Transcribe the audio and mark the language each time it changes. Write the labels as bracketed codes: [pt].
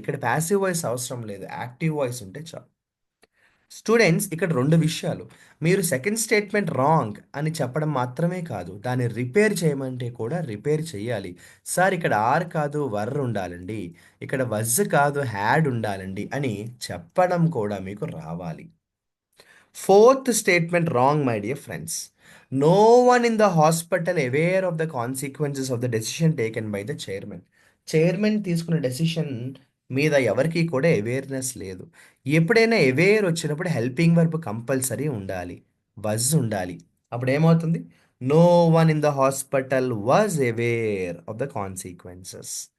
[te] ఇక్కడ passive voice అవసరం లేదు. యాక్టివ్ వాయిస్ ఉంటే చాలు. స్టూడెంట్స్, ఇక్కడ 2 విషయాలు. మీరు సెకండ్ స్టేట్మెంట్ రాంగ్ అని చెప్పడం మాత్రమే కాదు, దాన్ని రిపేర్ చేయమంటే కూడా రిపేర్ చేయాలి. సార్ ఇక్కడ ఆర్ కాదు వర్ ఉండాలండి, ఇక్కడ వజ్ కాదు హ్యాడ్ ఉండాలండి అని చెప్పడం కూడా మీకు రావాలి. [en] Fourth statement wrong, my dear friends. No one in the hospital aware of the consequences of the decision taken by the chairman. [te] Chairman తీసుకున్న డెసిషన్ మీద ఎవరికీ కూడా అవేర్నెస్ లేదు. ఎప్పుడైనా అవేర్ వచ్చినప్పుడు హెల్పింగ్ వర్బ్ కంపల్సరీ ఉండాలి. వజ్ ఉండాలి. అప్పుడు ఏమవుతుంది? [en] No one in the hospital was aware of the consequences.